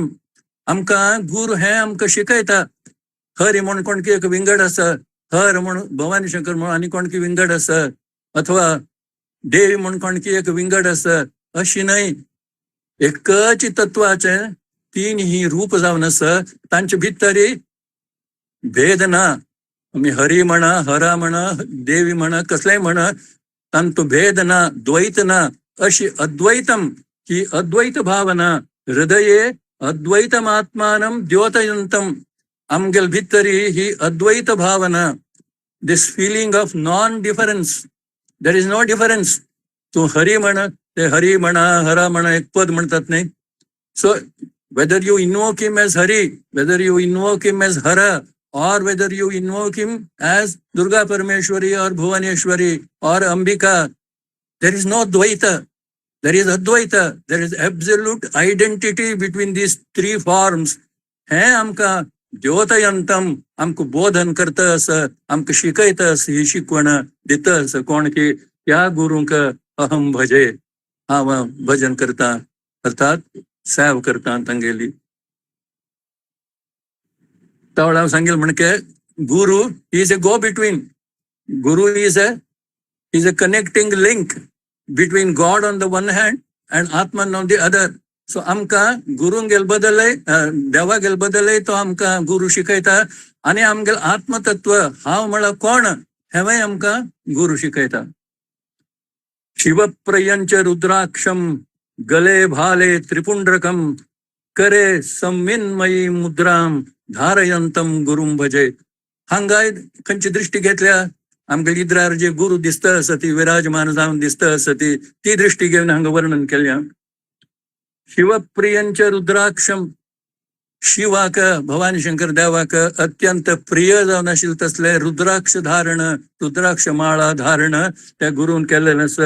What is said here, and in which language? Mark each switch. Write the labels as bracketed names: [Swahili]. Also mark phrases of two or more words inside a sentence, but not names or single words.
[Konkani] आमकां गुरु हे आमकां शिकयता. हरी म्हूण कोणकी एक विंगड आसा, हर म्हूण भवानी शंकर म्हूण आनी कोणकी विंगड आसा, अथवा देवी म्हूण कोणकी एक विंगड आसा, अशी न्हय. एकच तत्वाचे तीन ही रूप जावन आसा. तांचे भितरी भेद ना. आमी हरी म्हणा, हरा म्हणा, देवी म्हणा, कसलेय म्हणा, तांचो भेद ना, द्वैत ना. अशी अद्वैतम, ही अद्वैत भावना. [Sanskrit] हृदये अद्वैतमात्मानं द्योतयंतम, [Konkani] आमगेल भितरी ही अद्वैत भावना. [English] This feeling of non difference, There is no difference. [Konkani] तू हरी म्हणा, ते हरी म्हणा, हरा म्हणा, एक पद म्हणतात नाही. [English] सो whether you invoke him as Hari, whether you invoke him as Hara, or whether you invoke him as Durga Parameshwari or Bhuvaneshwari or Ambika, there is no Dvaita, there is Advaita, there is absolute identity between these three forms. [Konkani] हे आमका द्योतयंतम, आमक बोधन करता असं, आमक शिकयता असं, ही शिकवण दिता असं. कोण की त्या गुरुंक [Sanskrit] अहम भजे, [Konkani] हांव भजन करता, अर्थात सेव करता तांगेली. तावळा सांगेल म्हणके [English] Guru is a go between. Guru is a connecting link between God on the one hand and Atman on the other. [Konkani] सो आमकां गुरूंगेल बदलय देवागेल बदलय तो आमकां गुरू शिकयता आनी आमगेल आत्मतत्व हांव म्हळ्यार कोण हेवंय आमकां गुरू शिकयता. [Sanskrit] शिवप्रियंच रुद्राक्षम गले भाले त्रिपुंड्रकम करे संविन्मयी मुद्राम धारयंतम गुरुम भजे. [Konkani] हांगाय खंयची दृष्टी घेतल्या आमगे इद्रार जे गुरु दिसता आसा ती विराजमान जावन दिसता आसा ती दृष्टी घेवन हांगा वर्णन केल्या. शिवप्रियंच रुद्राक्षम शिवाक भवानी शंकर देवाक अत्यंत प्रिय जावन आशिल्ले तसले रुद्राक्ष धारण रुद्राक्ष माळा धारण त्या गुरून केलेलें आसा.